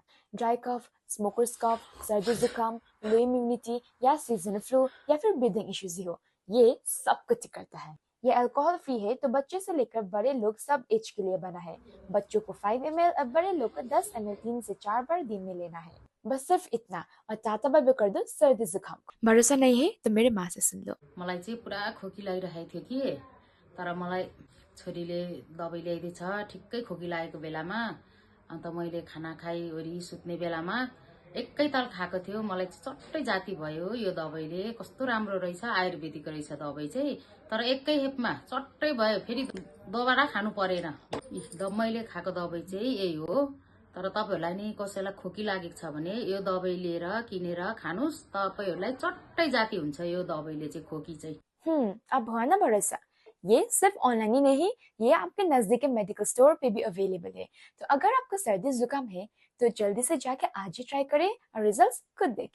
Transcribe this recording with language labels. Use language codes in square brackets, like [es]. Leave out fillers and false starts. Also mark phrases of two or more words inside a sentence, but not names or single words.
[en] dry cough, smoker's cough, [hi] सर्दी जुकाम, [en] low immunity [hi] या [en] seasonal flu [hi] या फिर [en] breathing issues [hi] हो, ये सब कुछ करता है। ये [en] alcohol free [hi] है, तो बच्चे से लेकर बड़े लोग सब एज के लिए बना है। बच्चों को 5 ml और बड़े लोग को 10 ml 3 से 4 बार दिन में लेना है। बस सिर्फ इतना, और ताता बाबा कर दो सर्दी जुकाम को। भरोसा नहीं है तो मेरे माँ से सुन लो। [ne] मलाई चाहिँ पुरा खोकी लागिरहेको थियो कि, तर मलाई छोरीले दबाई ल्याइदिएछ ठिक्कै खोकी लागेको बेलामा। अन्त मैले खाना खाइवरी सुत्ने बेलामा एकैताल खाएको थियो। मलाई चट्टै जाती भयो यो दबाईले, कस्तो राम्रो रहेछ, आयुर्वेदिक रहेछ दबाई चाहिँ। तर एकै हेपमा चट्टै भयो, फेरि दोबारा खानु परेन। मैले खाएको दबाई चाहिँ यही हो। तर तपाईहरुलाई नि कसैलाई खोकी लागेको छ भने यो दबाई लिएर किनेर खानुस्, तपाईहरुलाई चट्टै जाती हुन्छ यो दबाईले चाहिँ, खोकी चाहिँ। [hi] अब हुआ ना भरोसा। ये सिर्फ ऑनलाइन ही नहीं, ये आपके नजदीकी [en] medical store [hi] पे भी अवेलेबल है। तो अगर आपको सर्दी जुकाम है तो जल्दी से जाके आज ही ट्राई करें और रिजल्ट्स खुद देखें।